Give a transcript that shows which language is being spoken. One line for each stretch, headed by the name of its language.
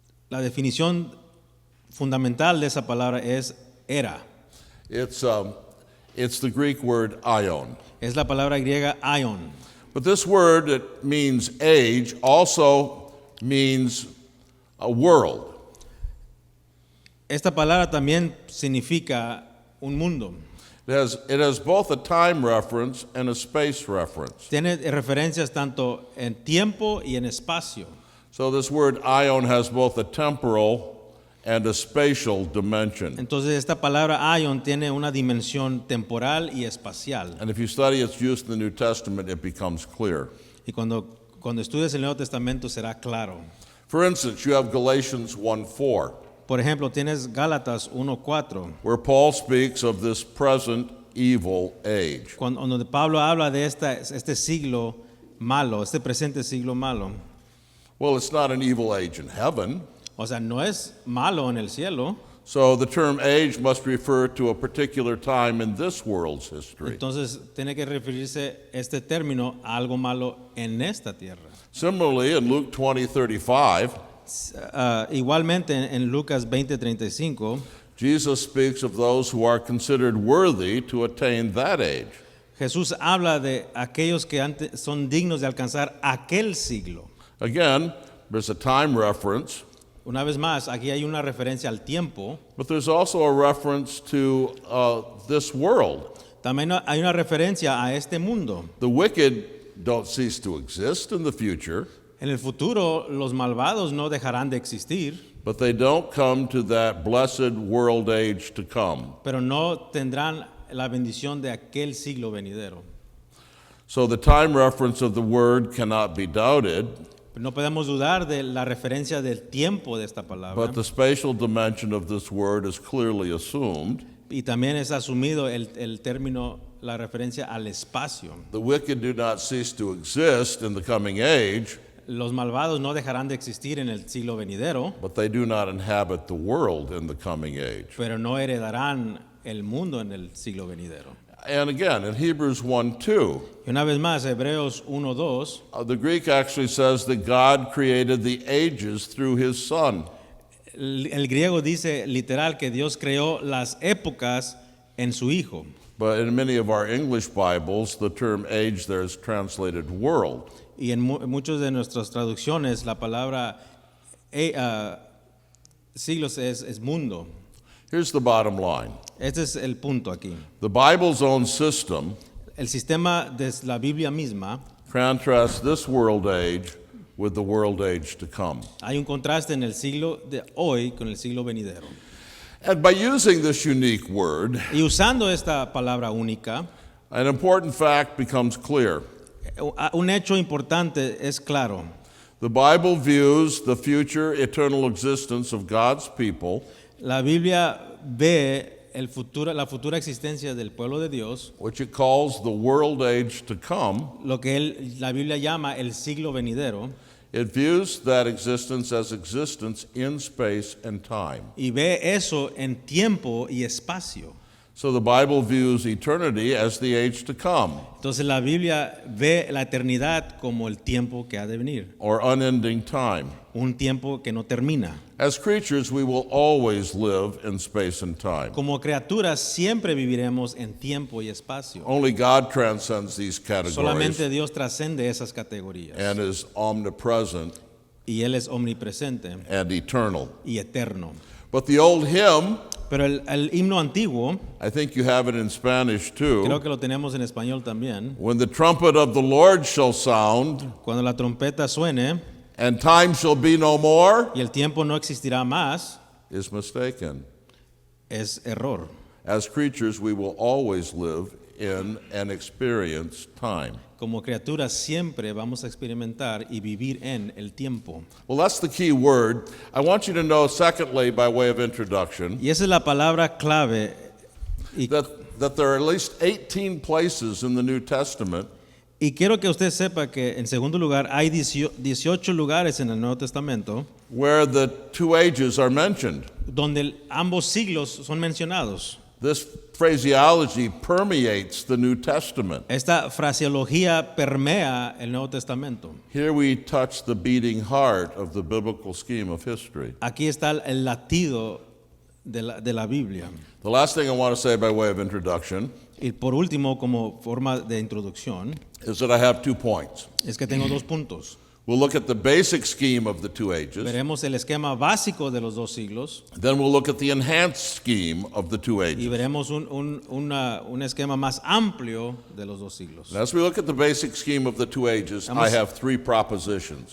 Spanish: La definición fundamental de esa palabra es era.
English: It's the Greek word ion.
Spanish: Es la palabra griega aion.
English: But this word that means age also means a world.
Spanish: Esta palabra también significa un mundo.
English: It has both a time reference and a space reference.
Spanish: Tiene referencias tanto en tiempo y en espacio.
English: So this word ion has both a temporal and a spatial dimension.
Spanish: Entonces esta palabra aion tiene una dimensión temporal y espacial.
English: And if you study its use in the New Testament, it becomes clear.
Spanish: Y cuando estudies el Nuevo Testamento será claro.
English: For instance, you have Galatians 1:4,
Spanish: Por ejemplo, tienes Gálatas 1:4,
English: where Paul speaks of this present evil age.
Spanish: donde Pablo habla de este siglo malo, este presente siglo malo.
English: Well, it's not an evil age in heaven.
Spanish: O sea, no es malo en el cielo.
English: So the term age must refer to a particular time in this world's history.
Spanish: Entonces tiene que referirse este término a algo malo en esta tierra.
English: Similarly, in Luke 20:35,
Spanish: Igualmente en Lucas 20:35,
English: Jesus speaks of those who are considered worthy to attain that age.
Spanish: Jesús habla de aquellos que son dignos de alcanzar aquel siglo.
English: Again, there's a time reference,
Spanish: Una vez más, aquí hay una referencia al tiempo.
English: but there's also a reference to this world.
Spanish: También hay una referencia a este mundo.
English: The wicked don't cease to exist in the future,
Spanish: En el futuro, los malvados no dejarán de existir,
English: but they don't come to that blessed world age to come.
Spanish: pero no tendrán la bendición de aquel siglo venidero.
English: So the time reference of the word cannot be doubted,
Spanish: No podemos dudar de la referencia del tiempo de esta palabra.
English: but the spatial dimension of this word is clearly assumed.
Spanish: Y también es asumido el término, la referencia al espacio.
English: The wicked do not cease to exist in the coming age,
Spanish: Los malvados no dejarán de existir en el siglo venidero,
English: but they do not inhabit the world in the coming age.
Spanish: pero no heredarán el mundo en el siglo venidero.
English: And again, in Hebrews 1:2,
Spanish: Y una vez más, Hebreos 1:2,
English: the Greek actually says that God created the ages through his Son.
Spanish: el griego dice literal que Dios creó las épocas en su Hijo.
English: But in many of our English Bibles, the term age there is translated world.
Spanish: Y en muchas de nuestras traducciones la palabra siglos es mundo.
English: Here's the bottom line.
Spanish: Este es el punto aquí.
English: The Bible's own system
Spanish: El sistema de la Biblia misma,
English: contrasts this world age with the world age to come.
Spanish: hay un contraste en el siglo de hoy con el siglo venidero.
English: And by using this unique word,
Spanish: Y usando esta palabra única,
English: an important fact becomes clear.
Spanish: un hecho importante es claro.
English: The Bible views the future eternal existence of God's people,
Spanish: La Biblia ve la futura existencia del pueblo de Dios,
English: which it calls the world age to come.
Spanish: lo que la Biblia llama el siglo venidero,
English: It views that existence as existence in space and time.
Spanish: y ve eso en tiempo y espacio.
English: So the Bible views eternity as the age to come,
Spanish: Entonces la Biblia ve la eternidad como el tiempo que ha de venir,
English: or unending time.
Spanish: un tiempo que no termina.
English: As creatures, we will always live in space and time.
Spanish: Como criaturas siempre viviremos en tiempo y espacio.
English: Only God transcends these categories
Spanish: Solamente Dios trascende esas categorías.
English: and is omnipresent
Spanish: Y Él es omnipresente
English: and eternal.
Spanish: y eterno.
English: But the old hymn,
Spanish: Pero el himno antiguo,
English: I think you have it in Spanish
Spanish: creo
English: too.
Spanish: que lo tenemos en español también.
English: When the trumpet of the Lord shall sound,
Spanish: Cuando la trompeta suene
English: and time shall be no more,
Spanish: y el tiempo no existirá más,
English: is mistaken.
Spanish: es error.
English: As creatures, we will always live in and experience time.
Spanish: Como criaturas siempre vamos a experimentar y vivir en el tiempo.
English: Well, that's the key word. I want you to know, secondly, by way of introduction,
Spanish: Y esa es la palabra clave. Y,
English: that there are at least 18 places in the New Testament
Spanish: y quiero que usted sepa que, en segundo lugar, hay 18 lugares en el Nuevo Testamento
English: where the two ages are mentioned.
Spanish: donde ambos siglos son mencionados.
English: This phraseology permeates the New Testament.
Spanish: Esta fraseología permea el Nuevo Testamento.
English: Here we touch the beating heart of the biblical scheme of history.
Spanish: Aquí está el latido de la Biblia.
English: The last thing I want to say by way of introduction
Spanish: Y por último, como forma de introducción,
English: is that I have 2 points.
Spanish: es que tengo dos puntos.
English: We'll look at the basic scheme of the two ages,
Spanish: Veremos el esquema básico de los dos siglos
English: then we'll look at the enhanced scheme of the two
Spanish: y
English: ages.
Spanish: veremos un esquema más amplio de los dos siglos.
English: And as we look at the basic scheme of the two ages, I have 3 propositions.